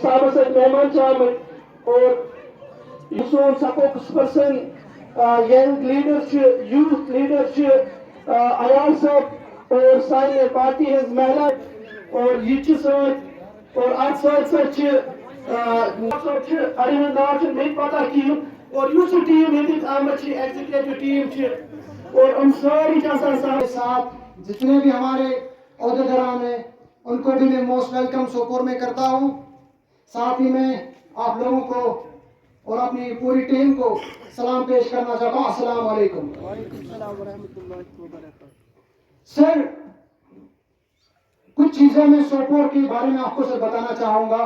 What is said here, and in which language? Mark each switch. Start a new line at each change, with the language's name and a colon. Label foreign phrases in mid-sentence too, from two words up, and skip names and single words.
Kashmiri: صاحبس سۭتۍ مہمان چھِ آمٕتۍ اور یُس سون
English: spokesperson young leader
Kashmiri: چھِ، یوٗتھ لیڈر چھِ ایاز صٲب اور سانہِ پارٹی ہٕنٛز مہلا اور یہِ چھِ سۭتۍ اور اتھ سۭتۍ سۭتۍ چھِ صٲب چھِ اَڑٮ۪ن ہُنٛد ناو چھُنہٕ مےٚ تہِ پتہ کِہیٖنۍ اور یُس یہِ ٹیٖم ییٚتِکۍ آمٕتۍ چھِ
English: executive team
Kashmiri: چھِ اور یِم سٲری چھِ آسان سانہِ
Urdu: ساتھ جتنے بھی ہمارے عہدیداران ہیں ان کو بھی میں موسٹ ویلکم سوپور میں کرتا ہوں، ساتھ ہی میں آپ لوگوں کو اور اپنی پوری ٹیم کو سلام پیش کرنا چاہتا ہوں۔
Arabic: السلام علیکم۔ وعلیکم السلام ورحمۃ اللہ وبرکاتہ۔
Urdu: سر کچھ چیزیں میں سوپور کے بارے میں آپ کو سر بتانا چاہوں گا۔